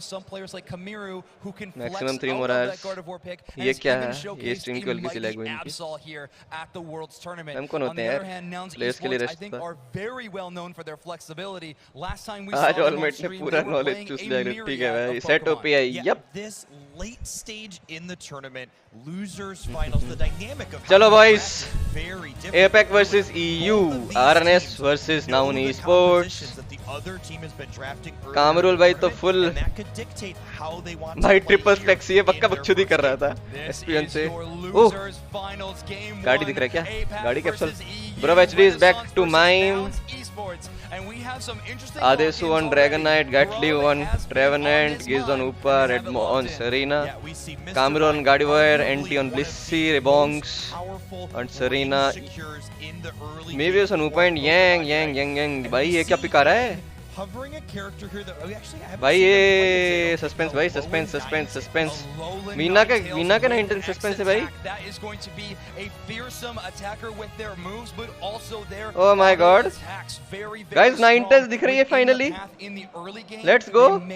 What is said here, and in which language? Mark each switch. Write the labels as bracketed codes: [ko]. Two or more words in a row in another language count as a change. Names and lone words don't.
[en] maximum 3 morals, [hi] ये क्या है, ये स्ट्रीम की हल्की सी लैग हुई इनकी। हम कौन होते हैं यार प्लेयर्स के लिए रेस्ट था। आज ऑलमाइट ने पूरा नॉलेज चूस लिया, ठीक है भाई, [en] set OPI, [hi] यप। [en] Late stage in the tournament, losers finals, the dynamic of चलो boys, APAC versus EU, RNS versus Noun Esports। [hi] कामरुल भाई तो फुल भाई [en] triple stacks, [hi] ये पक्का बकचोदी कर रहा था एसपीएन से। ओह गाड़ी दिख रहा है क्या, गाड़ी कैप्सूल ब्रो, [en] HD is back to mime. Adesu on Dragon Knight, Gatli on Trevenant, Giz on Upa, Redmo on Serena, Camero on Gardevoir, NT on Blissey, Rebongs on Serena, Mevius on Upa and Yang, [hi] भाई ये क्या पिका रहा है भाई, ये सस्पेंस भाई, सस्पेंस। मीना का 9 सस्पेंस है भाई। [en] oh my god guys, 9 [hi] दिख रही है [en] finally, let's go.